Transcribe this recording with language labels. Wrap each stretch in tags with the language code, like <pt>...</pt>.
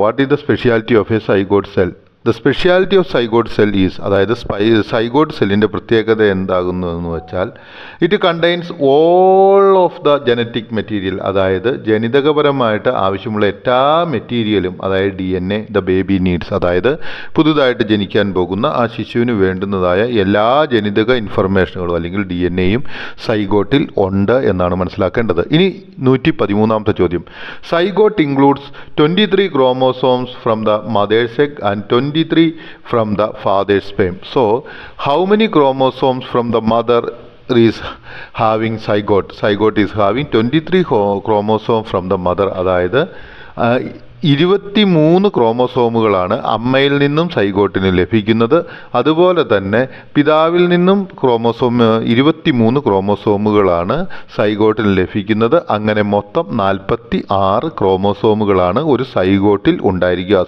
<en>What is the speciality of a zygote cell? The speciality of zygote cell is,</en> <ml>അതായത് zygote സെല്ലിൻ്റെ പ്രത്യേകത എന്താകുന്നു എന്ന് വെച്ചാൽ,</ml> <en>it contains all of the genetic material,</en> <ml>അതായത് ജനിതകപരമായിട്ട് ആവശ്യമുള്ള എല്ലാ മെറ്റീരിയലും, അതായത് DNA</ml> <en>the baby needs,</en> <ml>അതായത് പുതുതായിട്ട് ജനിക്കാൻ പോകുന്ന ആ ശിശുവിന് വേണ്ടുന്നതായ എല്ലാ ജനിതക ഇൻഫർമേഷനുകളും അല്ലെങ്കിൽ DNAയും സൈഗോട്ടിൽ ഉണ്ട് എന്നാണ് മനസ്സിലാക്കേണ്ടത്. ഇനി 113ാമത്തെ ചോദ്യം,</ml> <en>Zygote includes 23 chromosomes from the mother's egg and 23 from the father's sperm. So, how many chromosomes from the mother is having zygote? Zygote is having 23 chromosomes from the mother.</en> <ml>അതായത് 23 ക്രോമോസോമുകളാണ് അമ്മയിൽ നിന്നും സൈഗോട്ടിന് ലഭിക്കുന്നത്. അതുപോലെ തന്നെ പിതാവിൽ നിന്നും 23 ക്രോമോസോമുകളാണ് സൈഗോട്ടിന് ലഭിക്കുന്നത്. അങ്ങനെ മൊത്തം 46 ക്രോമോസോമുകളാണ് ഒരു സൈഗോട്ടിൽ ഉണ്ടായിരിക്കുക.</ml>